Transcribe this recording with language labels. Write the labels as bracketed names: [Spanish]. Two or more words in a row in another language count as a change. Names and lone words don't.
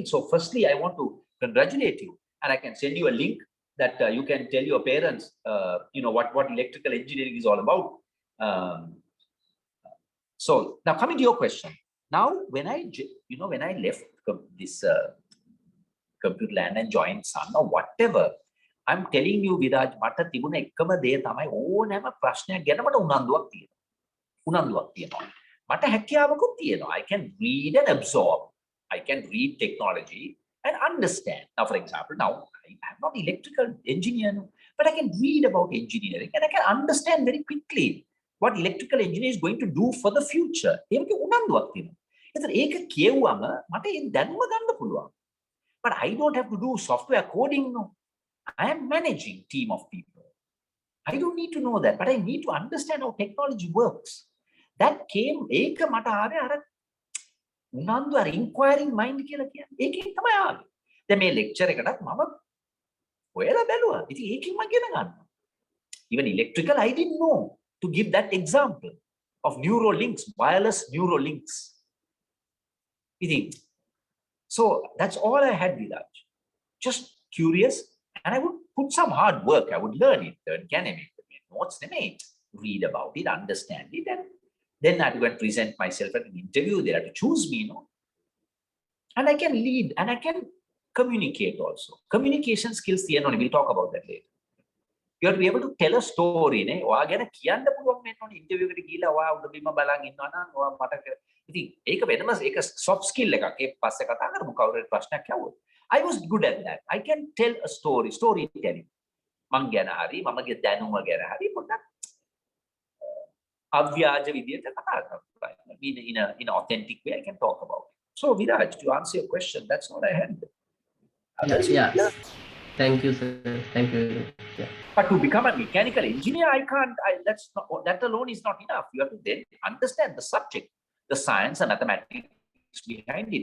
[English] So firstly, I want to congratulate you. And I can send you a link that you can tell your parents, what electrical engineering is all about. So now coming to your question. Now, when I left this computer land and joined Sun or whatever, I'm telling you, Viraj, [Sinhala] මට තිබුණ එකම දේ තමයි ඕනෑම ප්‍රශ්නයක් ගැන මට උනන්දුවක් තියෙනවා. මට හැකියාවකුත් තියෙනවා. [English] I can read and absorb. I can read technology and understand. Now, for example, now I'm not electrical engineer, but I can read about engineering and I can understand very quickly what electrical engineer is going to do for the future. [Sinhala] ඒකේ උනන්දුවක් තියෙනවා. ඒතර ඒක කියවුවම මට ඒ දැනුම ගන්න පුළුවන්. [English] But I don't have to do software coding. No. I am managing team of people. I don't need to know that, but I need to understand how technology works. That came [Sinhala] ඒක මට ආවේ අර උනන්දු අර [English] inquiring mind [Sinhala] කියලා කියන්නේ. ඒකෙන් තමයි ආවේ. දැන් මේ lecture එකටත් මම ඔයලා බැලුවා. ඉතින් ඒකෙන් මම ඉගෙන ගන්නවා. [English] Even electrical I didn't know, to give that example of neural links, wireless neural links. So that's all I had, Viraj. Just curious, and I would put some hard work. I would learn it, notes, read about it, understand it, and then I would present myself at an interview. They had to choose me, and I can lead and I can communicate also. Communication skills, we'll talk about that later. You have to be able to tell a story. [Sinhala] ඔයාගෙන කියන්න පුළුවන් වෙන්න ඕනේ ඉන්ටර්විව් එකට ගිහලා ඔයා උඩ බිම බලන් ඉන්නවා නම් ඔයා මට ඉතින් ඒක වෙනම ඒක [English] soft skill [Sinhala] එකක්. ඒක පස්සේ කතා කරමු කවුරුහරි ප්‍රශ්නයක් ඇහුවොත්. [English] I was good at that. I can tell a storytelling. [Sinhala] මං ගැන හරි මමගේ දැනුම ගැන හරි පොඩ්ඩක් අව්‍යාජ විදියට කතා කරනවා. [English] In an authentic way I can talk about it. So Viraj, to answer your question, that's all I had. Yeah. Thank you, sir. Thank you. Yeah. But to become a mechanical engineer, that alone is not enough. You have to then understand the subject, the science and mathematics behind it.